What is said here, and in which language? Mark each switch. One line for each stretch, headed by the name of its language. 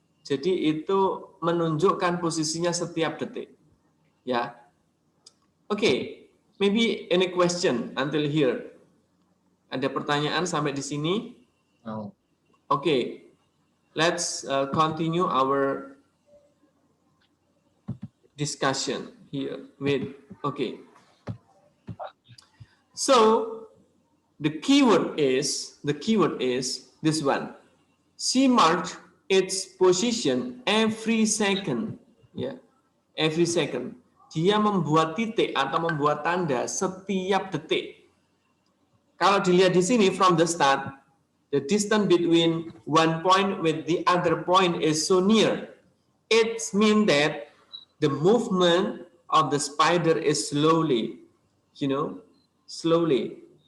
Indonesian: Jadi itu menunjukkan posisinya setiap detik. Ya.
English: Oke, maybe any question until here?
Indonesian: Ada pertanyaan sampai di sini?
English: No.
Indonesian: Oke.
English: Let's continue our discussion here with So the keyword is this one. She marked its position every second. Ya. Every second.
Indonesian: Dia membuat titik atau membuat tanda setiap detik. Kalau dilihat di sini
English: from the start, the distance between one point with the other point is so near. It means that the movement of the spider is slowly, slowly.